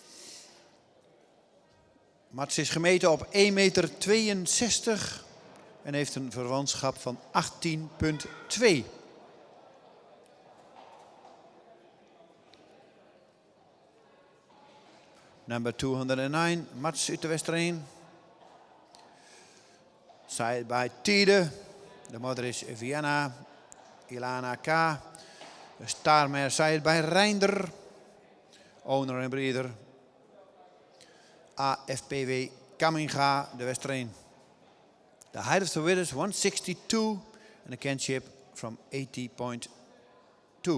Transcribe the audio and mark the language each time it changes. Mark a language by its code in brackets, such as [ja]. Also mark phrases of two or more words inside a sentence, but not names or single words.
[nl] Mats is gemeten op 1,62 meter en heeft een verwantschap van 18,2. Number 209, Mats uit de Westereen. [en] Side by Tiede. [nl] De moeder is Vianna Ilana K. De starmare [en] side by [nl] Reinder. Owner en breeder AFPW Kamminga, de Westereen. [en] The height of the width is 162 and a kinship from 80.2.